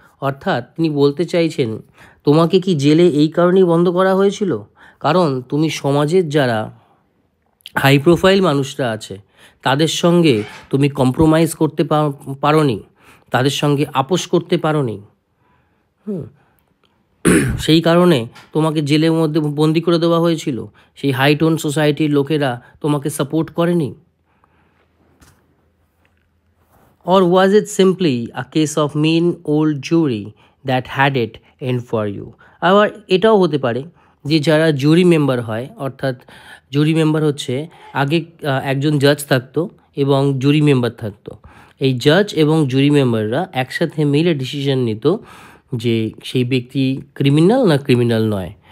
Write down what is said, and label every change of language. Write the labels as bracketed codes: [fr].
[bn] অর্থাৎ তিনি বলতে চাইছেন, তোমাকে কি জেলে এই কারণেই বন্ধ করা হয়েছিল কারণ তুমি সমাজের যারা হাই প্রোফাইল মানুষরা আছে তাদের সঙ্গে তুমি কম্প্রোমাইজ করতে পারোনি, তাদের সঙ্গে আপোষ করতে পারোনি, সেই কারণে তোমাকে জেলের মধ্যে বন্দি করে দেওয়া হয়েছিল? সেই হাই টোন সোসাইটির লোকেরা তোমাকে সাপোর্ট করেনি? [en] Or was it simply a case of mean old jury that had it in for you? [bn] আবার এটাও হতে পারে যে যারা জুরি মেম্বার হয়, অর্থাৎ জুরি মেম্বার হচ্ছে আগে একজন জাজ থাকতো এবং জুরি মেম্বার থাকতো। এই জাজ এবং জুরি মেম্বাররা একসাথে মিলে ডিসিশন নিত যে সেই ব্যক্তি ক্রিমিনাল না ক্রিমিনাল নয়।